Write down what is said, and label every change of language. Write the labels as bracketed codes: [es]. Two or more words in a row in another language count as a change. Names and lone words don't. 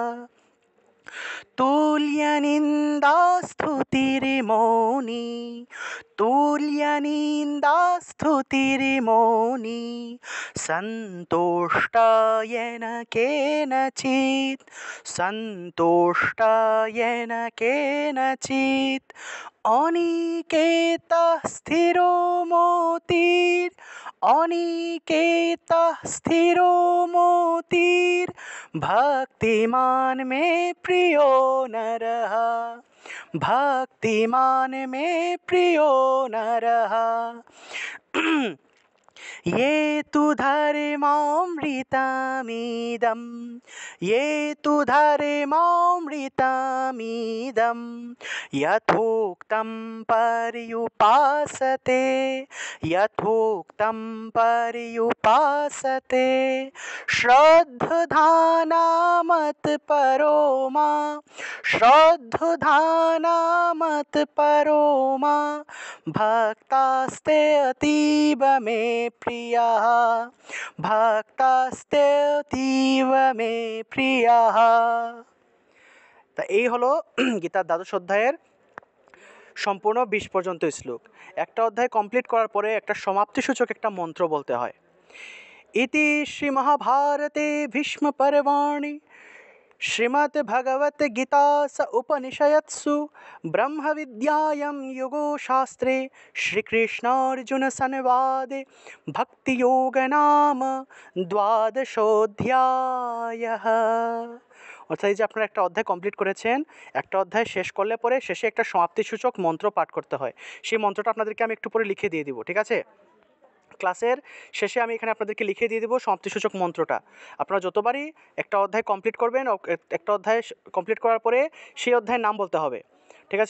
[sa] তুল্যনিন্দাস্তুতির্মৌনি, তুল্যনিন্দাস্তুতির্মৌনি সন্তুষ্ট येन केनचित्, सन्तुष्ट येन केनचित् অনিকেতः স্থিরো মতির, অনিকেতः স্থিরো মতির, ভক্তিমান মে প্রিয় নরः, ভক্তিমান মে প্রিয় নরः। ये तु धर्मामृतमिदं, ये तु धर्मामृतमिदं, यथोक्तं पर्युपासते, यथोक्तं पर्युपासते, श्रद्धधानामत्परो मा, श्रद्धधानामत्परो मा, भक्तास्ते अतीव मे प्रियः, भक्तास्ते अतीव मे प्रियः। [bn] তা এই হলো গীতার দ্বাদশ অধ্যায়ের সম্পূর্ণ 20 পর্যন্ত শ্লোক। একটা অধ্যায় কমপ্লিট করার পরে একটা সমাপ্তিসূচক একটা মন্ত্র বলতে হয়। [sa] ইতি শ্রী মহাভারতে ভীষ্ম পর্বাণি श्रीमद् भगवत गीतास उपनिषत्सु ब्रह्म विद्यायां योगो शास्त्रे श्रीकृष्णार्जुन संवादे भक्ति योग नाम द्वादशोऽध्यायः। [bn] অর্থাৎ এই যে আপনারা একটা অধ্যায় কমপ্লিট করেছেন, একটা অধ্যায় শেষ করলে পরে শেষে একটা সমাপ্তিসূচক মন্ত্র পাঠ করতে হয়। সেই মন্ত্রটা আপনাদেরকে আমি একটু পরে লিখে দিয়ে দিব, ঠিক আছে? ক্লাসের শেষে আমি এখানে আপনাদেরকে লিখে দিয়ে দেবো সমাপ্তিসূচক মন্ত্রটা। আপনারা যতবারই একটা অধ্যায় কমপ্লিট করবেন, একটা অধ্যায় কমপ্লিট করার পরে সেই অধ্যায়ের নাম বলতে হবে, ঠিক আছে?